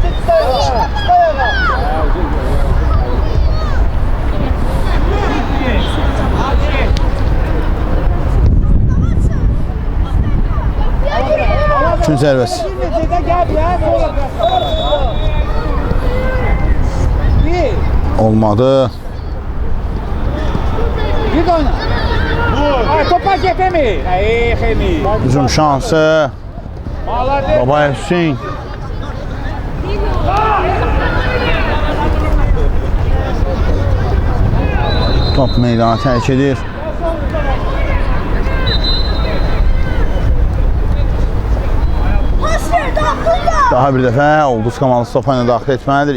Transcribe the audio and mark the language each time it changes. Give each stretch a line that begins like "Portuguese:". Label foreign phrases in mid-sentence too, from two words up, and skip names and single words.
Azerbaijani: Üçüncü zərbəsi. Olmadı.
Turkish: Git oyna. Ay topa get Emi. Ay Emi.
Azerbaijani: Hücum şansı. Babayev Hüseyin. Top meydanı tərk edir. Daha bir dəfə Ulduz komandası topanı daxil etməlidir.